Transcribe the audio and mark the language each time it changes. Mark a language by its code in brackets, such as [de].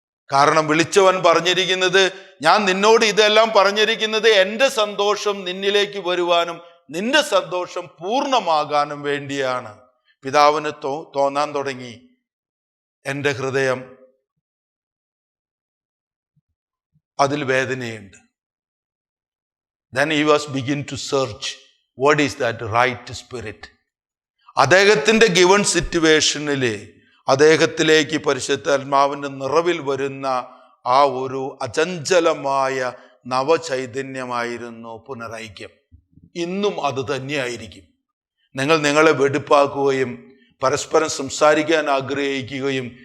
[ml] കാരണം വിളിച്ചവൻ പറഞ്ഞിരിക്കുന്നത്, ഞാൻ നിന്നോട് ഇതെല്ലാം പറഞ്ഞിരിക്കുന്നത് എൻ്റെ സന്തോഷം നിന്നിലേക്ക് വരുവാനും നിന്റെ സന്തോഷം പൂർണ്ണമാകാനും വേണ്ടിയാണ്. പിതാവിന് തോന്നാൻ തുടങ്ങി, എൻ്റെ ഹൃദയം അതിൽ വേദനയുണ്ട്. [en] Then he was begin to search what is that right spirit. [ml] അദ്ദേഹത്തിൻ്റെ ഗിവൺ സിറ്റുവേഷനിൽ അദ്ദേഹത്തിലേക്ക് പരിശുദ്ധാത്മാവിൻ്റെ നിറവിൽ വരുന്ന ആ ഒരു അചഞ്ചലമായ നവചൈതന്യമായിരുന്നു പുനരൈക്യം. ഇന്നും അത് തന്നെയായിരിക്കും. നിങ്ങൾ നിങ്ങളെ വെടിപ്പാക്കുകയും പരസ്പരം സംസാരിക്കാൻ ആഗ്രഹിക്കുകയും